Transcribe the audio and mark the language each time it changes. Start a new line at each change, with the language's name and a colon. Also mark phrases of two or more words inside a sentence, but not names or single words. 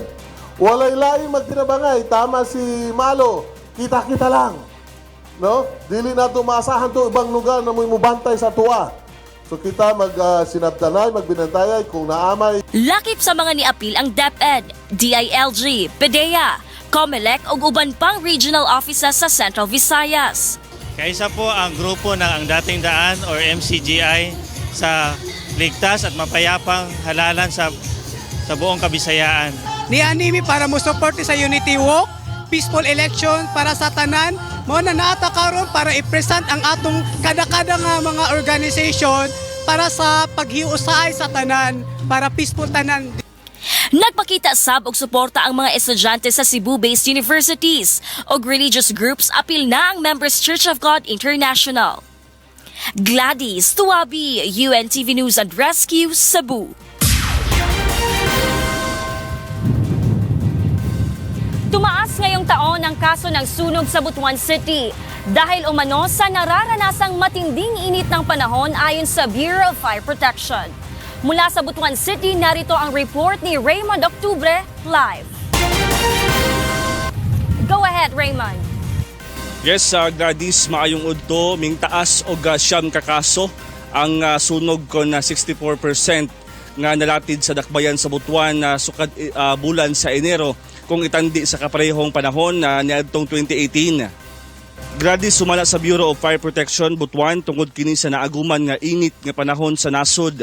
Cebuano: Walay laing magtinabangay, tama si Malo, kita-kita lang. No? Dili na tumasahan to ibang lugar na may mubantay sa tuwa. So kita magsinabdanay, magbinantayay kung naamay. Lakip sa mga niapil ang DepEd, DILG, PDEA, COMELEC ug uban pang
English: regional offices
Cebuano: sa Central Visayas.
Filipino: Kaisa po ang grupo ng Ang Dating Daan or MCGI sa ligtas at mapayapang halalan sa buong Kabisayaan.
Cebuano: Nianimi para mo suporte sa Unity Walk,
English: peaceful election
Cebuano: para sa tanan, mo na naata karon para i-present ang atong kada-kada nga mga organization para sa paghiusay sa tanan, para peaceful tanan. Nagpakita sab og suporta ang mga estudyante sa
English: Cebu-based universities
Cebuano: og
English: religious groups
Cebuano: apil na ang Members Church of God International. Gladys Tuabi, UNTV News and Rescue, Cebu.
Filipino: Tumaas ngayong taon ang kaso ng sunog sa Butuan City dahil umano sa nararanasang matinding init ng panahon ayon sa Bureau of Fire Protection. Mula sa Butuan City, narito ang report ni Raymond Octubre live.
English: Go ahead, Raymond. Yes, Gladys,
Cebuano: maayong udto, ming taas og siyam kakaso ang sunog kon na 64% nga nalatid sa dakbayan sa Butuan na sukad bulan sa Enero kung itandi sa kaparehong panahon na niadtong 2018. Gladys, sumala sa Bureau of Fire Protection Butuan tungod kini sa naaguman nga init nga panahon sa nasod.